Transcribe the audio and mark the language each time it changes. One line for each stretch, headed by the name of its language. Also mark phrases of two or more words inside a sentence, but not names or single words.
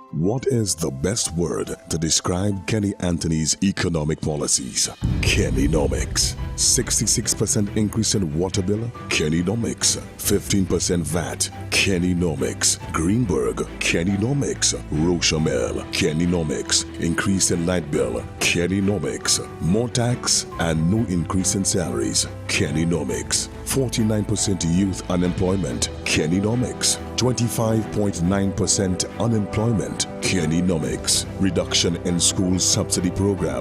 English: What is the best word to describe Kenny Anthony's economic policies? Kennynomics. 66% increase in water bill? Kennynomics. 15% VAT? Kennynomics. Greenberg? Kennynomics. Rochamel? Kennynomics. Increase in light bill? Kennynomics. More tax and no increase in salaries? Kennynomics. 49% youth unemployment? Kennynomics. 25.9% unemployment? Kennynomics. Reduction in school subsidy program?